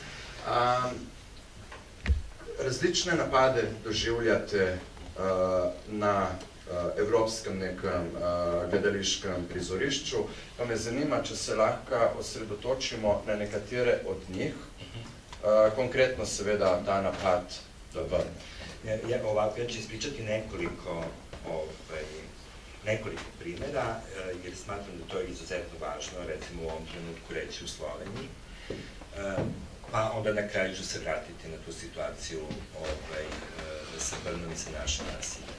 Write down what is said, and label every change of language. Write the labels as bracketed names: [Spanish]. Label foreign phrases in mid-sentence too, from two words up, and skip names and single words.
[Slovenian] Različne napade doživljate na evropskem nekem gledališkem prizorišču, pa me zanima, če se lahko osredotočimo na nekatere od njih, konkretno seveda ta napad v. [Serbian] Ovako, ja ću ispričati nekoliko primjera, jer smatram da to je izuzetno važno, recimo u ovom trenutku reći u Sloveniji, pa onda na kraju ću se vratiti na tu situaciju sa Brnom i sa našim nasiljem.